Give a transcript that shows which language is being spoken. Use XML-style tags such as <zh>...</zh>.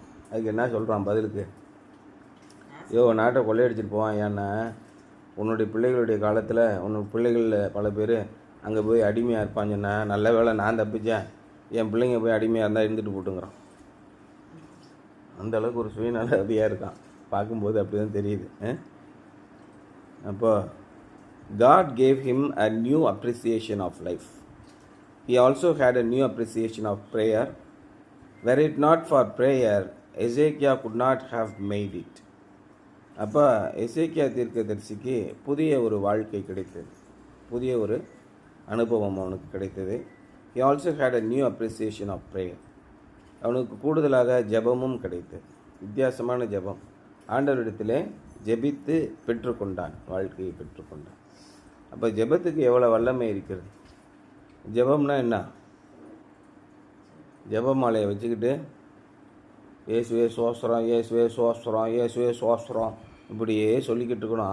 <ta>அதுக்கு என்ன சொல்கிறான் பதிலுக்கு, நாட்டை கொள்ளையடிச்சிட்டு போவான். ஏன்னா உன்னுடைய பிள்ளைகளுடைய காலத்தில் உன்னோட பிள்ளைகளில் பல பேர் அங்கே போய் அடிமையாக இருப்பாங்கன்னா, நல்ல வேளை நான் தப்பிச்சேன், என் பிள்ளைங்க போய் அடிமையாக இருந்தால் இருந்துட்டு போட்டுங்கிறான். அந்தளவுக்கு ஒரு சுயநலதியாக இருக்கான். பார்க்கும்போது அப்படி தான் தெரியுது. அப்போ</ta> <en>God gave him a new appreciation of life. He also had a new appreciation of prayer. Were it not for prayer, Hezekiah could not have made it.</en> <ta>அப்போ எசேக்கியா தீர்க்கதரிசிக்கு புதிய ஒரு வாழ்க்கை கிடைத்தது, புதிய ஒரு அனுபவம் அவனுக்கு கிடைத்தது.</ta> <en>He also had a new appreciation of prayer.</en> <ta>அவனுக்கு கூடுதலாக ஜெபமும் கிடைத்தது, வித்தியாசமான ஜெபம். ஆண்டவரிடத்திலே ஜெபித்து பெற்றுக்கொண்டான், வாழ்க்கையை பெற்றுக்கொண்டான். அப்போ ஜெபத்துக்கு எவ்வளோ வல்லமை இருக்கிறது. ஜெபம்னா என்ன? ஜெபமாலையை வச்சுக்கிட்டு இயேசுவே சோஸ்திரம், இயேசுவே சோஸ்திரம், இயேசுவே சோஸ்திரம் இப்படியே சொல்லிக்கிட்டு இருக்கணும்.</ta>